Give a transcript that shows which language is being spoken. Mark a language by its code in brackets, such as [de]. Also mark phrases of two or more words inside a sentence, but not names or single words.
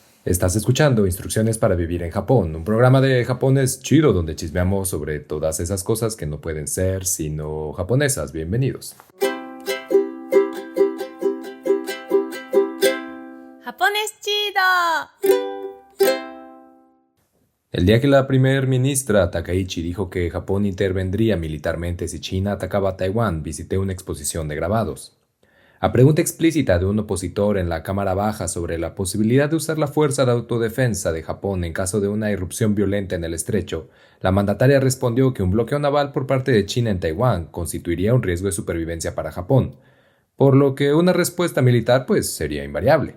[es] Estás escuchando Instrucciones para Vivir en Japón, un programa de japonés chido donde chismeamos sobre todas esas cosas que no pueden ser sino japonesas. Bienvenidos. Japonés chido. El día que la primer ministra Takaichi dijo que Japón intervendría militarmente si China atacaba a Taiwán, visité una exposición de grabados. A pregunta explícita de un opositor en la Cámara Baja sobre la posibilidad de usar la fuerza de autodefensa de Japón en caso de una irrupción violenta en el estrecho, la mandataria respondió que un bloqueo naval por parte de China en Taiwán constituiría un riesgo de supervivencia para Japón, por lo que una respuesta militar sería invariable.